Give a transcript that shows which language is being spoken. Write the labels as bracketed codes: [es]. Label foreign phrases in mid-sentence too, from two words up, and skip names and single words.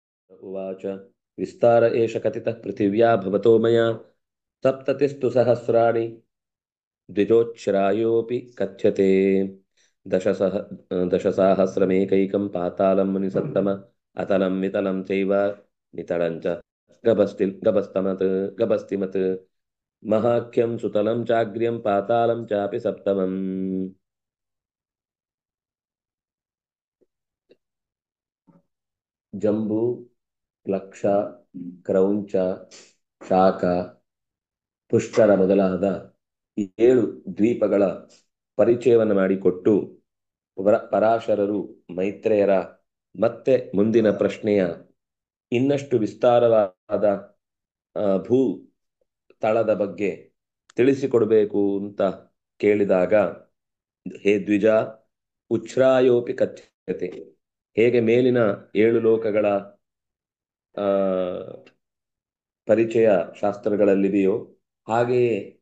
[sa] उवाच विस्तार एष कथितः पृथिव्या भवतो मया सप्ततिस्तु सहस्राणि द्विजोच्छ्रायोऽपि कथ्यते दशसह दशसाहस्रमेकैकं पातालं मुनिसत्तम अतलं वितलं चैव नितलं च गभस्तिमत् गभस्तिमत् महाख्यं सुतलं चाग्र्यं पातालं चापि सप्तमम् [kn] जम्बू ಲಕ್ಷ ಕ್ರೌಂಚ ಶಾಖ ಪುಷ್ಕರ ಮೊದಲಾದ 7 ದ್ವೀಪಗಳ ಪರಿಚಯವನ್ನು ಮಾಡಿಕೊಟ್ಟು ಪರಾಶರರು ಮೈತ್ರೇಯರ ಮತ್ತೆ ಮುಂದಿನ ಪ್ರಶ್ನೆಯ ಇನ್ನಷ್ಟು ವಿಸ್ತಾರವಾದ ಭೂ ತಳದ ಬಗ್ಗೆ ತಿಳಿಸಿಕೊಡಬೇಕು ಅಂತ ಕೇಳಿದಾಗ, [sa] ಹೇ ದ್ವಿಜ, ಉಚ್ಛ್ರಾಯೋಪಿ ಕಥ್ಯತೆ, [kn] ಹೇಗೆ ಮೇಲಿನ 7 ಲೋಕಗಳ ಪರಿಚಯ ಶಾಸ್ತ್ರಗಳಲ್ಲಿದೆಯೋ ಹಾಗೆಯೇ